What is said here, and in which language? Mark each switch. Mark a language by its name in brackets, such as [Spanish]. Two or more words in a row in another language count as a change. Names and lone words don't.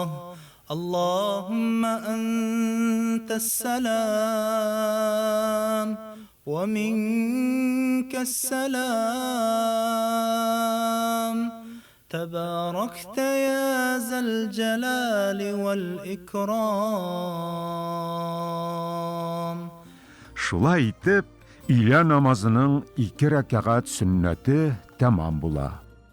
[Arabic] اللهم أنت السلام ومنك السلام. تباركت يا ذا الجلال والإكرام. [Tatar] Шулай итеп, илә намазының 2 рәкәгать сөннәте тәмам була.